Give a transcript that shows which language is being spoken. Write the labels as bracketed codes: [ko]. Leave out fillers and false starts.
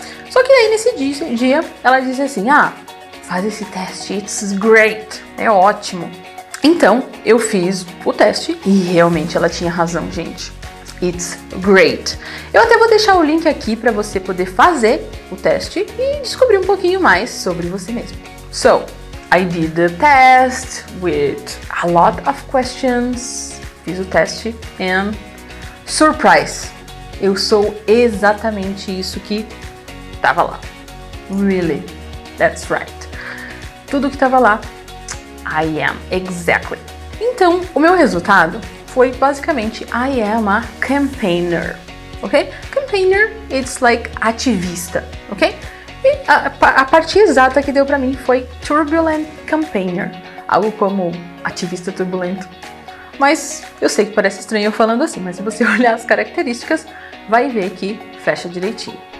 [pt] Só que aí nesse dia ela disse assim, faz esse teste, [en] it's great, [pt] é ótimo. Então eu fiz o teste e realmente ela tinha razão, gente. [en] It's great. [pt] Eu até vou deixar o link aqui para você poder fazer o teste e descobrir um pouquinho mais sobre você mesmo. [en] So, I did the test with a lot of questions. [pt] Fiz o teste [en] and surprise! [pt] Eu sou exatamente isso que tava lá. [en] Really, that's right. [pt] Tudo que tava lá, [en] I am exactly. [pt] Então, o meu resultado foi basicamente [en] I am a campaigner, [pt] ok? [en] Campaigner, it's like ativista, ok? [pt] E a parte exata que deu pra mim foi [en] turbulent campaigner, [pt] algo como ativista turbulento. Mas eu sei que parece estranho eu falando assim, mas se você olhar as características, vai ver que fecha direitinho.